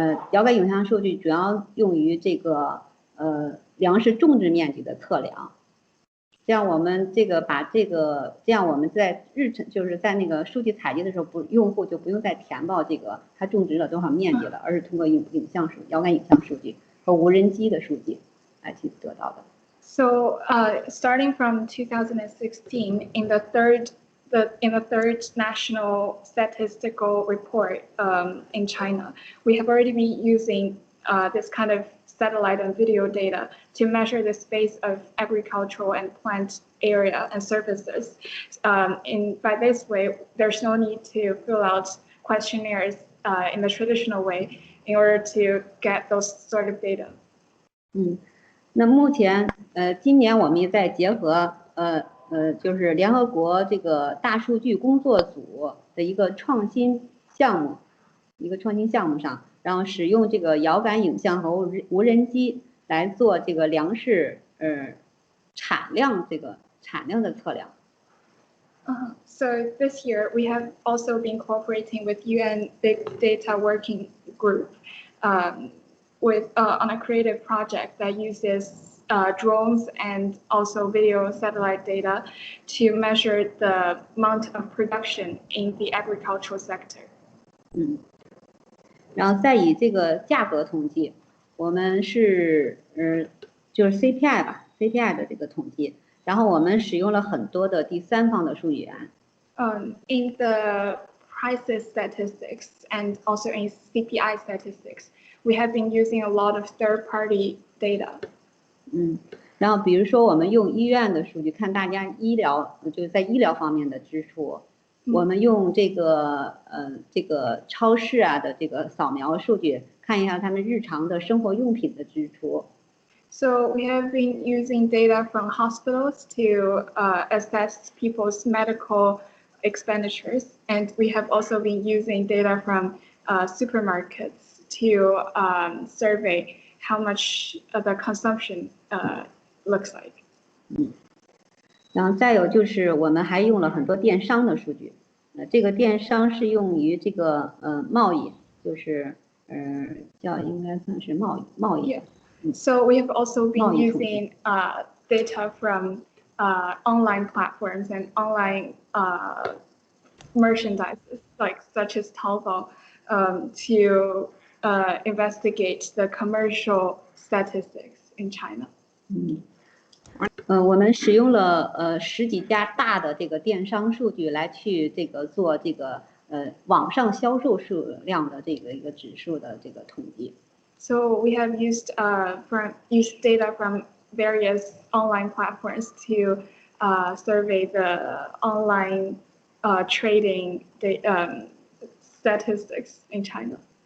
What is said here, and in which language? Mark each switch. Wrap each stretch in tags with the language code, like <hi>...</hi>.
<zh>遥感影像数据主要用于这个粮食种植面积的测量。这样我们这样我们在就是在那个数据采集的时候，用户就不用再填报这个他种植了多少面积了，而是通过遥感影像数据和无人机的数据来去得到的。</zh> <en>So, starting from 2016, in the third national statistical report in China, we have already been using this kind of satellite and video data to measure the space of agricultural and plant area and surfaces. By this way, there's no need to fill out questionnaires in the traditional way in order to get those sort of data.</en> <zh>那目前今年我们也在结合就是联合国这个大数据工作组的一个创新项目上，然后使用这个遥感影像和无人机来做这个粮食产量的测量。</zh> <en>So this year we have also been cooperating with UN Big Data Working Group on a creative project that uses drones and also video satellite data to measure the amount of production in the agricultural sector.</en> <zh>然后再以这个价格统计，我们是就是 CPI 的这个统计，然后我们使用了很多的第三方的数据源。</zh> <en>In the prices statistics and also in CPI statistics, we have been using a lot of third-party data.</en> <zh>然后比如说我们用医院的数据看大家就是在医疗方面的支出，我们用这个超市的这个扫描数据看一下他们日常的生活用品的支出。</zh> <en>So we have been using data from hospitals to assess people's medical expenditures, and we have also been using data from supermarkets to survey how much the consumption looks like.</en> <zh>然后再有就是我们还用了很多电商的数据，这个电商是用于这个贸易，就是应该算是贸易。</zh> <en>So we have also been using data from online platforms and online merchandises, such as Taobao, to investigate the commercial statistics in China.</en> <zh>我们使用了10几家大的这个电商数据来去这个做这个网上销售数量的这个一个指数的这个统计。</zh> <en>So we have used data from various online platforms to survey the online trading statistics in China.</en>